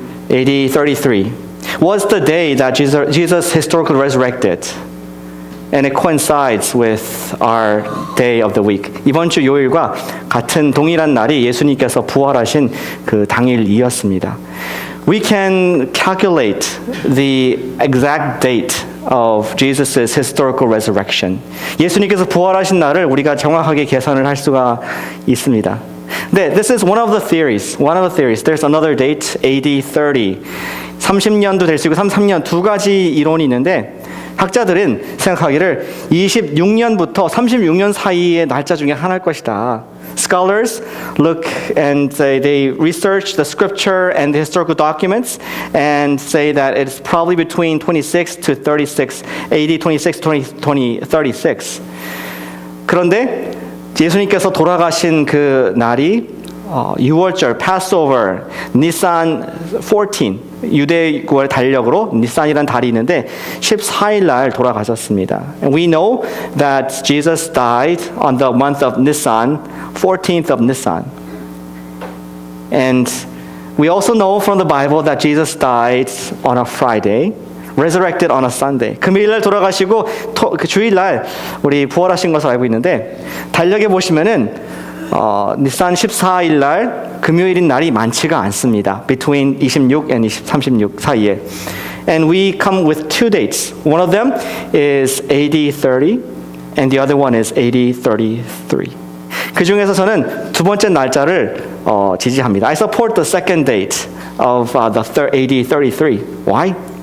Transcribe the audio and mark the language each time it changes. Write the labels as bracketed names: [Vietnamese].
[English] AD 33, was the day that Jesus historically resurrected. And it coincides with our day of the week. [Korean] 이번 주 요일과 같은 동일한 날이 예수님께서 부활하신 그 당일이었습니다. [English] We can calculate the exact date of Jesus' historical resurrection. [Korean] 예수님께서 부활하신 날을 우리가 정확하게 계산을 할 수가 있습니다. [English] 네, this is one of the theories. There's another date, AD 30. [Korean] 30년도 될 수 있고 33년 두 가지 이론이 있는데 학자들은 생각하기를 26년부터 36년 사이의 날짜 중에 하나일 것이다. [English] Scholars look and say they research the scripture and the historical documents and say that it's probably between 26 to 36, AD 26 to 36. [Korean] 그런데 예수님께서 돌아가신 그 날이 6월절, Passover, Nisan 14, 유대국의 달력으로 니산이라는 달이 있는데 14일 날 돌아가셨습니다. [English] And we know that Jesus died on the month of Nisan, 14th of Nisan. And we also know from the Bible that Jesus died on a Friday, resurrected on a Sunday. [Korean] 금요일 날 돌아가시고 그 주일 날 우리 부활하신 것을 알고 있는데 달력에 보시면은 니산 14일 날 금요일인 날이 많지가 않습니다. [English] Between 26 and 36 [Korean] 사이에. [English] And we come with two dates. One of them is AD 30 and the other one is AD 33. [Korean] 그 중에서 저는 두 번째 날짜를 지지합니다. [English] I support the second date of the AD 33. Why?